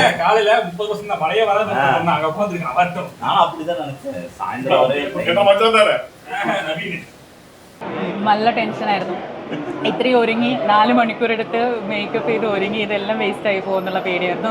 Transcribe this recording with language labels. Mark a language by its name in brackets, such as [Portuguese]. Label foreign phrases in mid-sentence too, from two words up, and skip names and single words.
[Tamil] காலையில 30% தான் மழையே வராது. அங்க உட்காந்துருக்கேன் வரட்டும். நானும் அப்படிதான் நினைச்சேன். சாயந்தரம் வரை [Malayalam] നല്ല ടെൻഷനായിരുന്നു. ഇത്രയും ഒരുങ്ങി 4 മണിക്കൂർ എടുത്ത് മേക്കപ്പ് ചെയ്ത് ഒരുങ്ങി ഇതെല്ലാം വേസ്റ്റ് ആയി പോകുന്നുള്ള പേടിയായിരുന്നു.